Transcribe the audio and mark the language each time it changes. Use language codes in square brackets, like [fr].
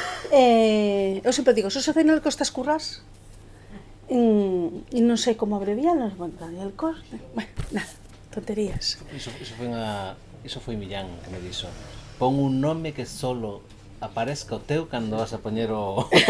[gl] Eu sempre digo, Xosé Daniel Costas Currás, e non sei como abreviarnos. [es] Bueno, Daniel Costas, bueno, nada, tonterías. [gl] Iso foi Millán que me dixo. Pon un nome que [es] solo aparezca [gl] o teu cando vas a poñer no